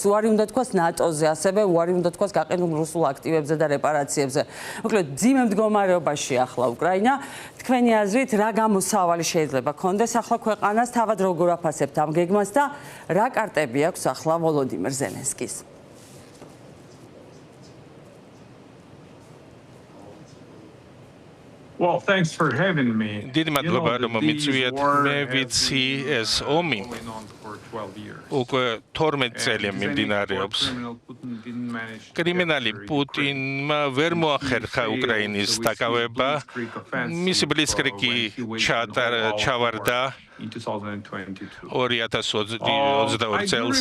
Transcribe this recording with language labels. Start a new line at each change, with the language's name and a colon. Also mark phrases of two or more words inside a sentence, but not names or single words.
Georgian: უარი უნდა თქვას ნატოზე, ასევე უარი უნდა თქვას გაყიდულ რუსულ აქტივებზე და რეპარაციებზე. მოკლედ, ძიმე მდგომარეობაში ახლა უკრაინა. თქვენი აზრით, რა გამოსავალი შეიძლება კონდეს ახლა ქვეყანას, თავად როგორ აფასებთ ამ გეგმას და რა კარტები აქვს ახლა ვოლოდიმირ ზელენსკის?
English: Well, thanks for having me.
Georgian: დიდი მადლობა რომ მიწვიეთ. მე ვიცი ეს ომი უკვე 12 წელი მიმდინარეობს. კრიმინალი პუტინმა ვერ მოახერხა უკრაინის დაკავება. მისი ბლიცკრიგი ჩავარდა 2022 წელს.